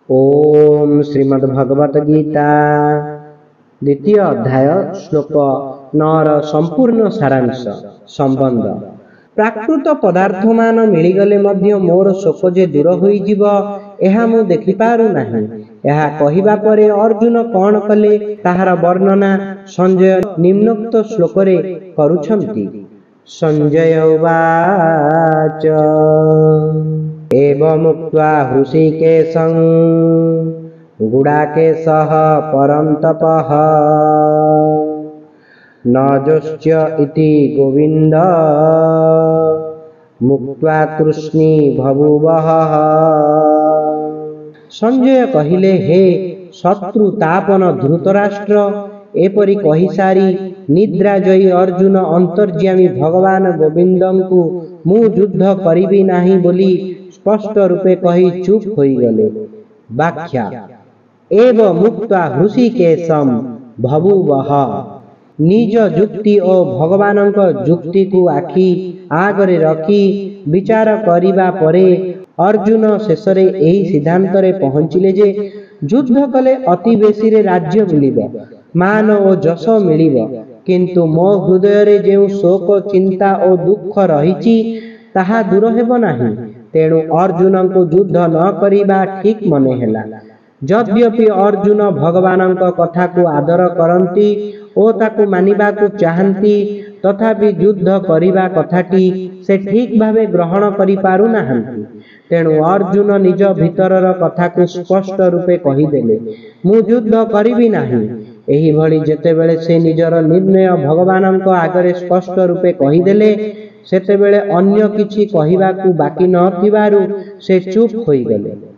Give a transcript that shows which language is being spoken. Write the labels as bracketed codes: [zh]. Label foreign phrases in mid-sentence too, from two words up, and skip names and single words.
[or] ଓମ ଶ୍ରୀମଦ୍ଭଗବତ ଗୀତା ଦ୍ୱିତୀୟ ଅଧ୍ୟାୟ ଶ୍ଲୋକ 9 ସମ୍ପୂର୍ଣ୍ଣ ସାରାଂଶ ସମ୍ବନ୍ଧ। ପ୍ରାକୃତ ପଦାର୍ଥ ମାନ ମିଳିଗଲେ ମଧ୍ୟ ମୋର ଶୋକ ଯେ ଦୂର ହୋଇଯିବ ଏହା ମୁ ଦେଖି ପାରୁ ନାହିଁ। ଏହା କହିବା ପରେ ଅର୍ଜୁନ କଣ କଲେ ତାହାର ବର୍ଣ୍ଣନା ସଞ୍ଜୟ ନିମ୍ନୋକ୍ତ ଶ୍ଲୋକ ରେ କରୁଛନ୍ତି। [sa] संजय उवाच एवमुक्त्वा हृषीकेशं गुडाकेशः परन्तपः न जोष्य इति गोविन्द मुक्त्वा तृष्णी बभूवः। [or] ସଞ୍ଜୟ କହିଲେ, ହେ ଶତ୍ରୁତାପନ ଧୃତରାଷ୍ଟ୍ର, ଏପରି କହି ସାରି ନିଦ୍ରାଜୟୀ ଅର୍ଜୁନ ଅନ୍ତର୍ଯ୍ୟାମୀ ଭଗବାନ ଗୋବିନ୍ଦଙ୍କୁ ମୁ ଯୁଦ୍ଧ କରିବି ନାହିଁ ବୋଲି ସ୍ପଷ୍ଟ ରୂପେ କହି ଚୁପ ହୋଇ ଗଲେ। [sa] व्याख्या एव मुक्त्वा हृषीकेशं बभूवः। [or] ନିଜ ଯୁକ୍ତି ଓ ଭଗବାନଙ୍କ ଯୁକ୍ତି କୁ ଆଖି ଆଗରେ ରଖି ବିଚାର କରିବା ପରେ ଅର୍ଜୁନ ଶେଷରେ ଏହି ସିଦ୍ଧାନ୍ତ ରେ ପହଞ୍ଚିଲେ ଯେ ଯୁଦ୍ଧ କଲେ ଅତି ବେଶୀ ରେ ରାଜ୍ୟ ମିଳିବ, ମାନ ଓ ଯଶ ମିଳିବ, କିନ୍ତୁ ମୋ ହୃଦୟ ରେ ଯେଉଁ ଶୋକ ଚିନ୍ତା ଓ ଦୁଃଖ ରହିଛି ତାହା ଦୂର ହେବ ନାହିଁ। ତେଣୁ ଅର୍ଜୁନ କୁ ଯୁଦ୍ଧ ନ କରିବା ଠିକ ମନେ ହେଲା। ଯଦ୍ୟପି ଅର୍ଜୁନ ଭଗବାନଙ୍କ କଥା କୁ ଆଦର କରନ୍ତି ଓ ତାକୁ ମାନିବା କୁ ଚାହାନ୍ତି, ତଥାପି ଯୁଦ୍ଧ କରିବା କଥାଟି ସେ ଠିକ ଭାବେ ଗ୍ରହଣ କରି ପାରୁ ନାହାନ୍ତି। ତେଣୁ ଅର୍ଜୁନ ନିଜ ଭିତରର କଥା କୁ ସ୍ପଷ୍ଟ ରୂପେ କହିଦେଲେ, ମୁ ଯୁଦ୍ଧ କରିବି ନାହିଁ। ଏହି ଭଳି ଯେତେବେଳେ ସେ ନିଜର ନିର୍ଣ୍ଣୟ ଭଗବାନଙ୍କ ଆଗରେ ସ୍ପଷ୍ଟ ରୂପେ କହିଦେଲେ, ସେତେବେଳେ ଅନ୍ୟ କିଛି କହିବାକୁ ବାକି ନ ଥିବାରୁ ସେ ଚୁପ ହୋଇ ଗଲେ।